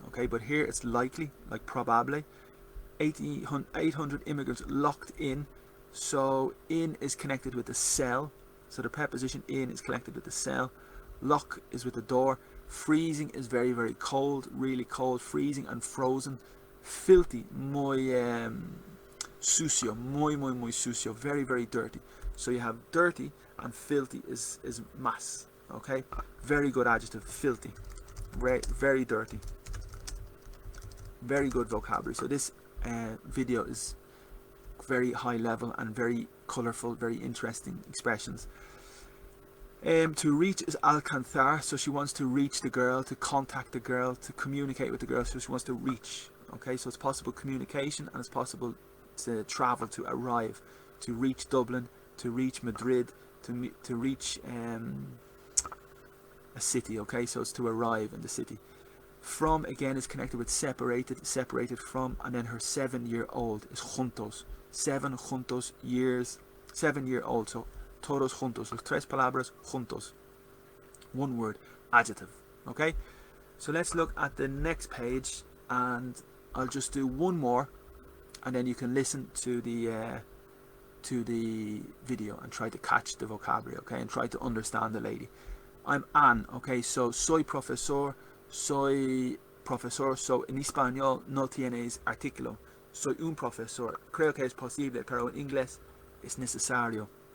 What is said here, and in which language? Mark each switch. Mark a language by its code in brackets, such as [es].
[en] Okay, but here it's likely, like probable. 800 immigrants locked in. So in is connected with the cell. So the preposition in is connected with the cell. Lock is with the door. Freezing is very, very cold, really cold. Freezing and frozen. Filthy, [es] muy sucio, muy sucio, [en] very, very dirty. So you have dirty, and filthy is más. Okay, very good adjective. Filthy, very dirty. Very good vocabulary. So this video is very high level and very colourful, very interesting expressions. To reach is alcanzar, so she wants to reach the girl, to contact the girl, to communicate with the girl, so she wants to reach. Okay, so it's possible communication, and it's possible to travel, to arrive, to reach Dublin, to reach Madrid, to reach a city. Okay, so it's to arrive in the city. From, again, is connected with separated from, and then her 7-year-old is juntos. [es] 7 juntos [en] years, 7-year-old, [es] so todos juntos, los tres palabras juntos. [en] One word, adjective. Okay, so let's look at the next page, and I'll just do one more, and then you can listen to the video and try to catch the vocabulary, okay, and try to understand the lady. I'm Anne, okay, so [es] soy profesor, so en español no tienes artículo. Soy un profesor. Creo que es posible, pero en inglés es necesario.